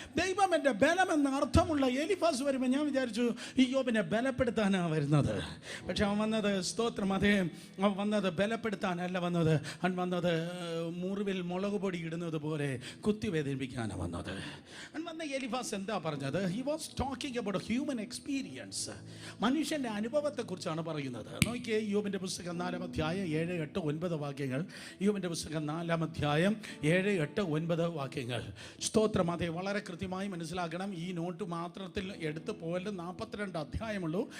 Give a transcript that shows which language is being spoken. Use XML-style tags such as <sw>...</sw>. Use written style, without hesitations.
<ml>ദൈവം എൻ്റെ ബലം എന്ന അർത്ഥമുള്ള എലീഫാസ് വരുമ്പോൾ ഞാൻ വിചാരിച്ചു യോബിനെ ബലപ്പെടുത്താനാണ് വരുന്നത്. പക്ഷെ അവൻ വന്നത്, സ്തോത്രം, അവൻ വന്നത് ബലപ്പെടുത്താനല്ല വന്നത്. അവൻ വന്നത് മുറിവിൽ മുളക് പൊടി ഇടുന്നത് പോലെ കുത്തി വേദനിപ്പിക്കാനാണ് വന്നത്. അവൻ വന്ന എലീഫാസ് എന്താ പറഞ്ഞത്?</ml> <en>he was talking about a human experience.</en> <ml>മനുഷ്യൻ്റെ അനുഭവത്തെക്കുറിച്ചാണ് പറയുന്നത്. നോക്കിയേ, യോബിൻ്റെ പുസ്തകം 4-ാം അധ്യായം 7, 8, 9 വാക്യങ്ങൾ. യോബിൻ്റെ പുസ്തകം 4-ാം അധ്യായം 7, 8, 9 വാക്യങ്ങൾ. സ്തോത്രം. അതെ, വളരെ കൃത്യമായി മനസ്സിലാക്കണം. ഈ നോട്ട് മാത്രത്തിൽ എടുത്ത് പോയാലും 42 അധ്യായമുള്ളൂ.</ml>